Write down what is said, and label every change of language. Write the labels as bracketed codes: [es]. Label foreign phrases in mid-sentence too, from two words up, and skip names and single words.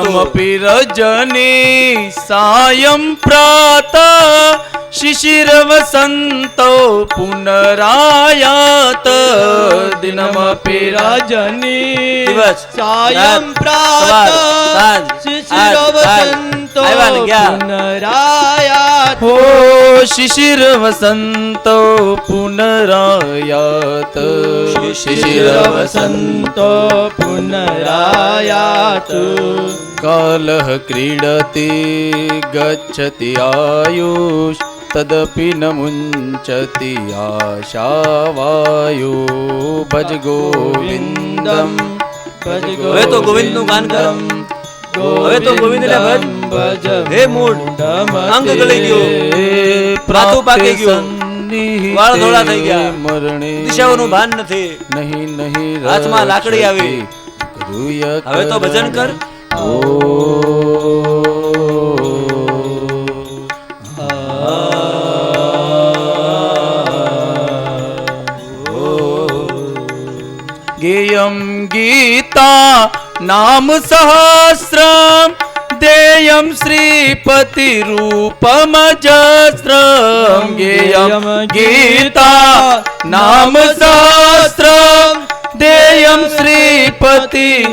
[sa] दिनमपि रजनी सायं प्रात शिशिरवसन्तो पुनरायात दिनमपि रजनी [gu] દિવસ [sa] सायं प्रात शिशिरवसन्तो पुनरायात हो शिशिर वसंतो पुनरायात शिशिर वसन्तो पुनरायात् कालः क्रीडति गच्छति आयुष् तदपि न मुञ्चति आशावायु भज गोविन्दं भज [gu] હવે તો ગોવિંદનું ગાન કર. હવે તો ગોવિંદને ભજ. હે મૂળ, અંગ ગળી ગયો, માથું પાકી ગયું, વાળ ધોળા થઈ ગયા, મરણે દિશાઓનું ભાન નથી, નહીં નહીં હાથમાં લાકડી આવી. હવે તો ભજન કર. [sa] गेयं गीता नाम सहस्रम देयं श्रीपति रूपमजस्रम गेयं गीता नाम सहस्रम देयं श्रीपति